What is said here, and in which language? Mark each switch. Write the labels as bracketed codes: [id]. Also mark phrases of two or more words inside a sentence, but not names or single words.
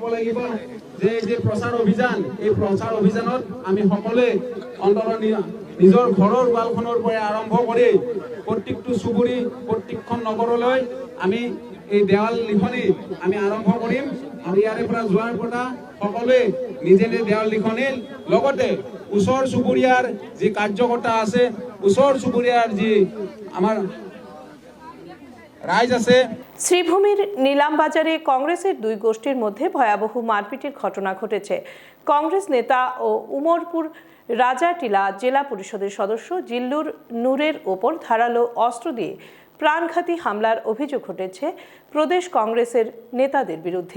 [as] লাগিব যে এই যে প্ৰচাৰ অভিযান এই প্ৰচাৰ অভিযানত আমি সকলোৱে অন্ততঃ নিজৰ ঘৰৰ ৱালখনৰ পৰা আৰম্ভ কৰি প্ৰত্যেকটো চুবুৰী প্ৰত্যেকখন নগৰলৈ আমি এই দেৱাল লিখনি আমি আৰম্ভ কৰিম আৰু ইয়াৰে পৰা যোৱাৰ পৰা সকলোৱে নিজে নিজে দেৱাল লিখনি লগতে ওচৰ চুবুৰীয়াৰ যি কাৰ্যকৰ্তা আছে ওচৰ চুবুৰীয়াৰ যি আমাৰ রাইজ আছে। [bn] শ্রীভূমির নিলামবাজারে কংগ্রেসের দুই গোষ্ঠীর মধ্যে ভয়াবহ মারপিটের ঘটনা ঘটেছে। কংগ্রেস নেতা ও উমরপুর রাজাটিলা জেলা পরিষদের সদস্য জিল্লুর নূরের ওপর ধারালো অস্ত্র দিয়ে প্রাণঘাতী হামলার অভিযোগ ঘটেছে প্রদেশ কংগ্রেসের নেতাদের বিরুদ্ধে।